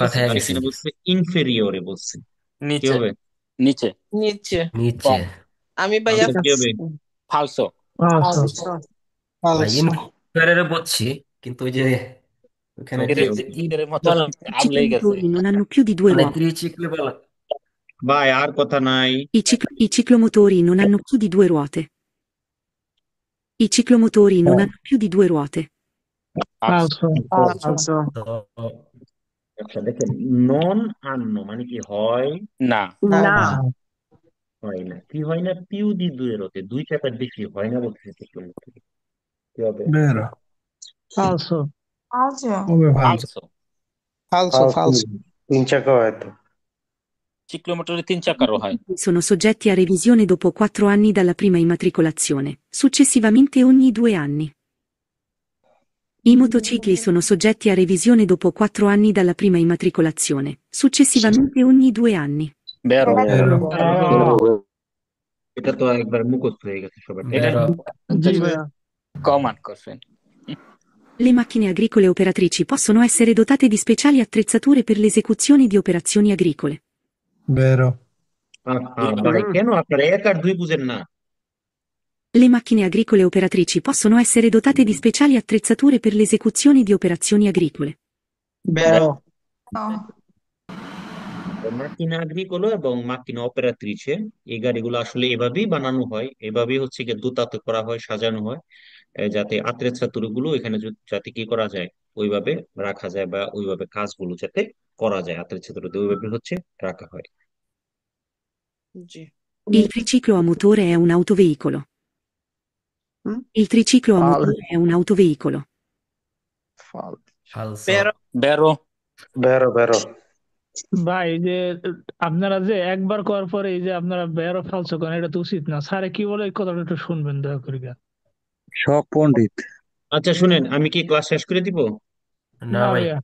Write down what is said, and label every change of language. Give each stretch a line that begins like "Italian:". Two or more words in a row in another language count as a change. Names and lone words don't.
Bangla: আছে খেয়ে আর গেছি এখানে বলছে ইনফেরিয়রে বলছে কি নিচে হবে নিচে নিচে নিচে আমি ভাইয়া আনসার কি হবে ফালসো। ভাই ইনফেরিয়রে বলছি কিন্তু ওই যে ওখানে ওকে এর মতো
Italian: I
Bangla: আমলেই গেছে।
Italian: ciclomotori non hanno più di 2
Bangla: মানে
Italian: ruote.
Bangla: ত্রিচিক্লি বলা ভাই আর কথা নাই
Italian: I ciclomotori non hanno più di 2 ruote. I ciclomotori non hanno più di 2 ruote. falso, falso, falso,
Bangla: তো আচ্ছা দেখেন, নন আন্ন মানে কি হয়? না, না, না, হয় না। কি হয় না? পিউ দি দুয়ের হতে দুই চাকার বেশি হয় না বলতেছে চিক্লোমোটর। কি হবে?
Italian: Vero. falso, falso, Come falso? falso। falso falso.
Bangla: তিন চাকা হয়তো। চিক্লোমোটরে 3 চাকারও হয়।
Italian: Sono soggetti a revisione dopo 4 anni dalla prima immatricolazione, successivamente ogni 2 anni. I motocicli sono soggetti a revisione dopo 4 anni dalla prima immatricolazione, successivamente ogni 2 anni. Vero, Vero.
Bangla: এটা তো একবার মুখস্থ হয়ে গেছে সবার, তাই না? বেরো জি ভাইয়া, কমান করছেন।
Italian: Le macchine agricole operatrici possono essere dotate di speciali attrezzature per l'esecuzione di operazioni agricole. Vero.
Bangla: ভাই কেন আপনারা 1 আর 2 বুঝেন না?
Italian: Le macchine agricole operatrici possono essere dotate di speciali attrezzature per l'esecuzione di operazioni agricole. vero, no, macchina agricolo
Bangla: এবং
Italian: macchina operatrice
Bangla: এই গাড়িগুলো আসলে এভাবেই বানানো হয়, এভাবেই হচ্ছে গিয়ে দুতাতে করা হয়, সাজানো হয়, যাতে আত্রেচ্ছাতুর গুলো এখানে যাতে কি করা যায়, ওইভাবে রাখা যায়, বা ওইভাবে কাজগুলো যাতে করা যায়, আত্রেচ্ছাতুরতে ওইভাবে হচ্ছে রাখা হয়। জি,
Italian: Il triciclo a motore è un autoveicolo. Mm? Il triciclo a Falso. motore è un autoveicolo.
Bangla: ফালসো
Italian: vero,
Bangla: বেরো,
Italian: vero vero.
Bangla: ভাই এই যে আপনারা যে একবার করার পরে এই যে আপনারা
Italian: vero falso
Bangla: করেন, এটা তো উচিত না। স্যারে কি বলে এই কথাটা একটু শুনবেন দয়া করে। শখ পণ্ডিত। আচ্ছা শুনেন, আমি কি ক্লাস শেষ করে দিব? না না ভাই, ভাইয়া,